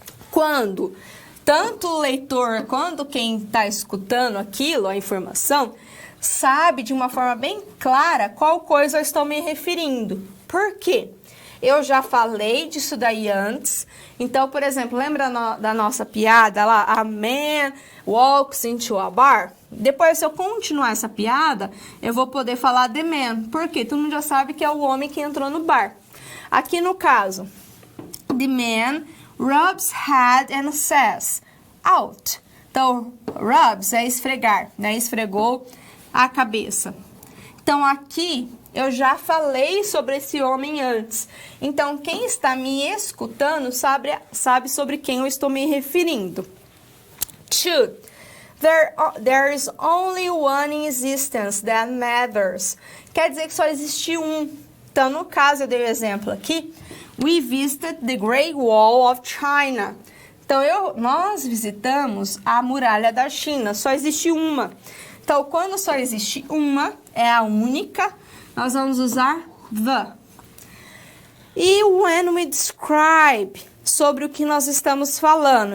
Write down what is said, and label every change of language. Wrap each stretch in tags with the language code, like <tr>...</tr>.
<pt>Quando tanto o leitor quanto quem está escutando aquilo, a informação, sabe de uma forma bem clara qual coisa eu estou me referindo. Por quê? Eu já falei disso daí antes. Então, por exemplo, lembra da nossa piada lá?</pt> <en>A man walks into a bar.</en> <pt>Depois, se eu continuar essa piada, eu vou poder falar the man. Por quê? Todo mundo já sabe que é o homem que entrou no bar. Aqui no caso,</pt> <en>the man rubs head and says, out.</en> <pt>Então, rubs é esfregar, né? Esfregou a cabeça. Então, aqui eu já falei sobre esse homem antes. Então, quem está me escutando sabe sobre quem eu estou me referindo.</pt> <en>Two, there is only one in existence that matters.</en> <pt>Quer dizer que só existe um. Então, no caso, eu dei o exemplo aqui.</pt> <en>We visited the Great Wall of China.</en> <pt>Então, nós visitamos a muralha da China. Só existe uma. Então, quando só existe uma, é a única, nós vamos usar the. E</pt> <en>when we describe,</en> <pt>sobre o que nós estamos falando.</pt>